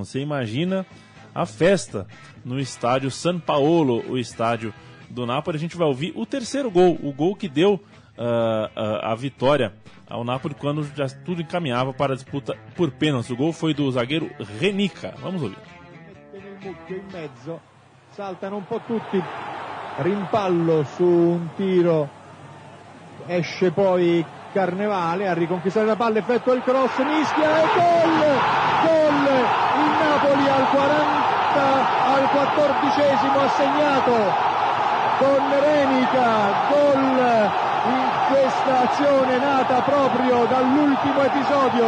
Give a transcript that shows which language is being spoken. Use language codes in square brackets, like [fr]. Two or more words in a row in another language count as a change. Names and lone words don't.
[pt] Você imagina a festa no estádio San Paolo, o estádio do Napoli. A gente vai ouvir o terceiro gol, o gol que deu a vitória ao Napoli quando já tudo encaminhava para a disputa por pênalti. O gol foi do zagueiro Renica. Vamos ouvir. [it] In mezzo, saltano un po' tutti, rimpallo su un tiro, esce poi Carnevale a riconquistare la palla, effettua il cross, mischia e gol! Il Napoli al 14esimo ha segnato con Renica, gol in questa azione nata proprio dall'ultimo episodio.